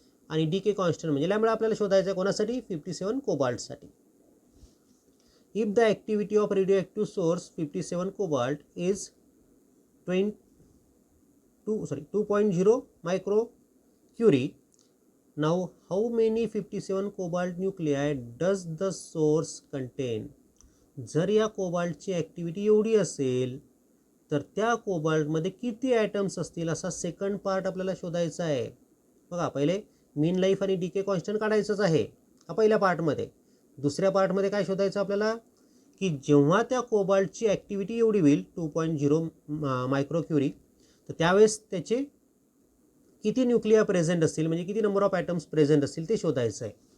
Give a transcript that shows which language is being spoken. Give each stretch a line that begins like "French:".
Marathi: आणि DK constant म्हणजे lambda आपल्याला शोधायचा आहे. कोणासाठी? 57 कोबाल्टसाठी.
English: If the activity of radio source 57 cobalt is 2.0 micro curie. Now how many 57 cobalt nuclei does the source contain?
Marathi: जर या कोबाल्टची ॲक्टिव्हिटी एवढी असेल तर त्या कोबाल्टमध्ये किती ॲटम्स असतील असा सेकंड पार्ट आपल्याला शोधायचा आहे. बघा, पहिले मीन लाईफ आणि डीके कॉन्स्टंट काढायचंच आहे हा पहिल्या पार्टमध्ये. दुसऱ्या पार्टमध्ये काय शोधायचं आपल्याला की जेव्हा त्या कोबाल्टची ॲक्टिव्हिटी एवढी होईल 2.0 मायक्रो क्युरी तर त्यावेळेस त्याचे किती न्यूक्लिया प्रेझेंट असतील म्हणजे किती नंबर ऑफ ॲटम्स प्रेझेंट असतील ते शोधायचं आहे.